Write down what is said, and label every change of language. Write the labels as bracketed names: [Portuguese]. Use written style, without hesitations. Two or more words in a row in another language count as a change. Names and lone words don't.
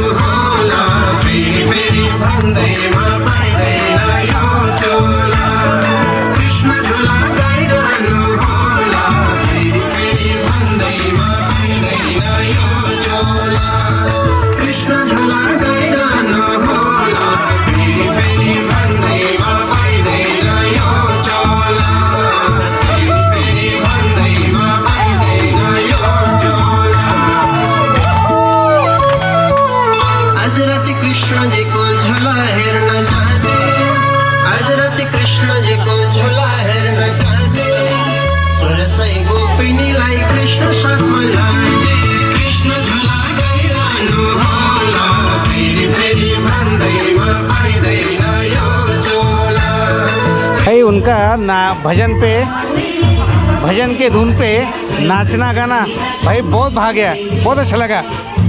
[Nepali] होला फेरि फेरि भन्दैमा पाइँदैन यो झोला कृष्ण झूला गाइरहनु होला फेरि फेरि भन्दैमा पाइँदैन यो झोला कृष्ण झूला गाइरहनु होला फेरि फेरि भन्दैमा पाइँदैन यो झोला कृष्ण जी को झूला हेर्न जाने आज राति कृष्ण जी को झूला हेर्न जाने सोरसै गोपिनीलाई कृष्ण साथमा लाने कृष्ण झूला गाइरहनु होला फेरि फेरि भन्दैमा पाइँदैन यो झोला। [Hindi] भाई उनका ना भजन के धुन पे नाचना गाना भाई बहुत भाग गया, बहुत अच्छा लगा।